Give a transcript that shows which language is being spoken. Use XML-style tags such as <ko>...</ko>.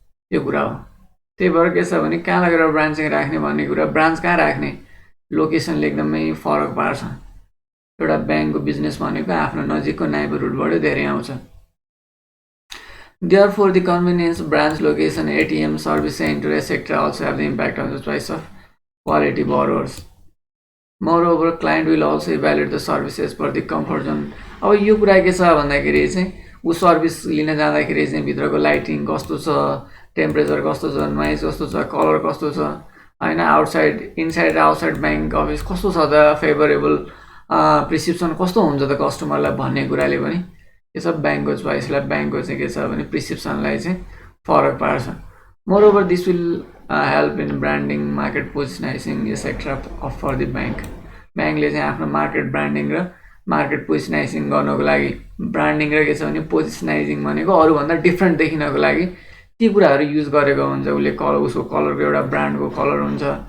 <ne>यो कुरा हो त्यही भएर के छ भने कहाँ लगेर ब्रान्चिङ राख्ने भन्ने कुरा ब्रान्च कहाँ राख्ने लोकेसनले एकदमै फरक पार्छ एउटा ब्याङ्कको बिजनेस भनेको आफ्नो नजिकको नेबरहुडबाट धेरै आउँछ</ne> <en>Therefore, the convenience, branch location, ATM, service center, etc. also have the impact on the choice of quality borrowers. Moreover, client will also evaluate the services for the comfort zone.</en> <ne>अब यो कुरा के छ भन्दाखेरि चाहिँ उ सर्भिस लिन जाँदाखेरि चाहिँ भित्रको लाइटिङ कस्तो छ टेम्परेचर कस्तो छ नोइज कस्तो छ कलर कस्तो छ हैन आउटसाइड इनसाइड र आउटसाइड ब्याङ्क अफिस कस्तो छ त फेभरेबल प्रिस्क्रिप्सन कस्तो हुन्छ त कस्टमरलाई भन्ने कुराले पनि के छ ब्याङ्कको चोइसलाई ब्याङ्कको चाहिँ के छ भने प्रिस्क्रिप्सनलाई चाहिँ फरक पार्छ</ne> <en>moreover this will help in branding market positioning etcetera for the</en> <ne>ब्याङ्कले चाहिँ आफ्नो मार्केट ब्रान्डिङ र मार्केट पोजिसनाइजिङ गर्नको लागि ब्रान्डिङ र के छ भने पोजिसनाइजिङ भनेको अरूभन्दा डिफ्रेन्ट देखिनको लागि ती कुराहरू युज गरेको हुन्छ उसले उसको कलरको एउटा ब्रान्डको कलर हुन्छ</ne>